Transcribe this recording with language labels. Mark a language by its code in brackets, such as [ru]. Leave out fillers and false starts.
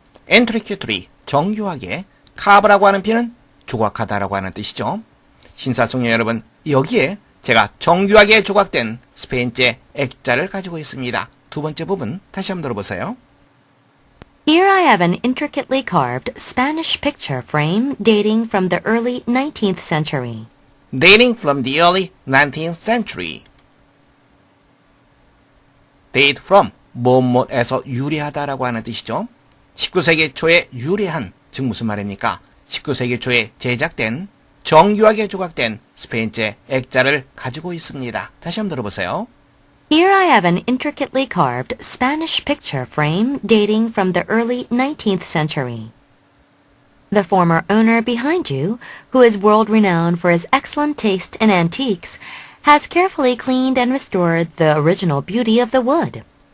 [ko] intricately, 정교하게, carve라고 하는 비는 조각하다라고 하는 뜻이죠. 신사숙녀 여러분, 여기에 제가 정교하게 조각된 스페인제 액자를 가지고 있습니다. 두 번째 부분 다시 한번 들어보세요. [en] Here I have an intricately carved Spanish picture frame dating from the early 19th century. Dating from the early 19th century. [ko] Date from, 뭐뭐에서 유래하다라고 하는 뜻이죠. 19세기 초에 유래한, 즉 무슨 말입니까? 19세기 초에 제작된, 정교하게 조각된 스페인제 액자를 가지고 있습니다. 다시 한번 들어보세요. [en] Here I have an intricately carved Spanish picture frame dating from the early 19th century. The former owner behind you, who is world-renowned for his excellent taste in antiques, has carefully cleaned and restored the original beauty of the wood.